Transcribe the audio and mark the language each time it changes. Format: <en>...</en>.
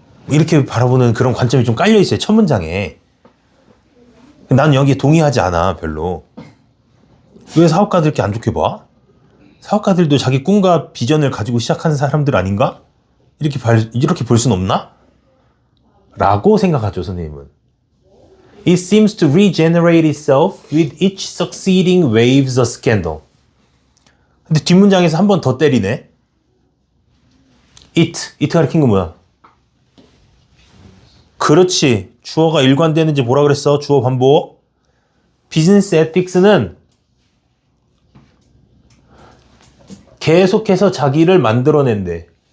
<ko>이렇게 바라보는 그런 관점이 좀 깔려 있어요. 첫 문장에. 난 여기에 동의하지 않아, 별로. 왜 사업가들 이렇게 안 좋게 봐? 사업가들도 자기 꿈과 비전을 가지고 시작하는 사람들 아닌가? 이렇게 볼 순 없나? 라고 생각하죠, 선생님은.</ko> <en>It seems to regenerate itself with each succeeding waves of scandal.</en> <ko>근데 뒷문장에서 한 번 더 때리네. it 가리킨 거 뭐야? 그렇지. 주어가 일관되는지 뭐라 그랬어? 주어 반복. 비즈니스 에틱스는 계속해서 자기를 만들어낸대.</ko>